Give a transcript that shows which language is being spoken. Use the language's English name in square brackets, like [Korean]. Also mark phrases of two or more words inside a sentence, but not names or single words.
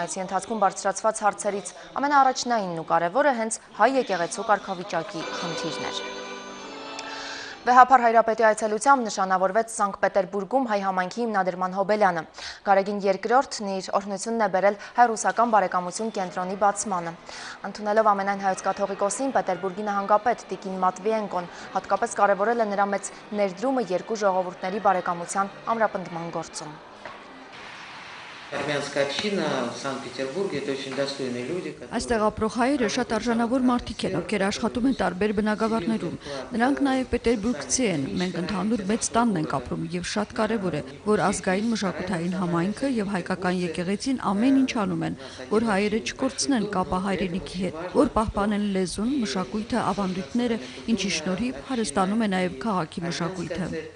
[Armenian] այցի ընթացքում բարձրացված հարցերից ամենաառաջնայինն ու կարևորը հենց հայ եկեղեցու կարգավիճակի խնդիրն էր։ Վեհափար Հայրապետի այցելությամբ նշանավորվեց Սանկտ Պետերբուրգում հայ համայնքի հիմնադրման հոբելյանը։ Գարեգին II-ն իր օրհնությունն է բերել հայ-ռուսական բարեկամություն կենտրոնի բացմանը։ Ընդունելով ամենայն հայոց կաթողիկոսին, Պետերբուրգի նահանգապետ Տիկին Մատվիենկոն հատկապես կարևորել է նրա մեծ ներդրումը երկու ժողովուրդների բարեկամության ամրապնդման գործում։ [Russian] Армянская община в Санкт-Петербурге это очень достойные люди. [Armenian] Այստեղ ապրող հայերը շատ արժանավոր մարդիկ են, ովքեր աշխատում են տարբեր բնակավարներում։ Նրանք նաև պետերբուրգցի են։ Մենք ընդհանուր մեծ տանն ենք ապրում եւ շատ կարեւոր է, որ ազգային մշակութային համայնքը եւ հայկական եկեղեցին ամեն ինչ անում են, որ հայերը չկորցնեն կապը հայրենիքի հետ, որ պահպանեն լեզուն, մշակույթը, ավանդույթները, ինչի շնորհիվ հարստանում է նաև քաղաքի մշակույթը։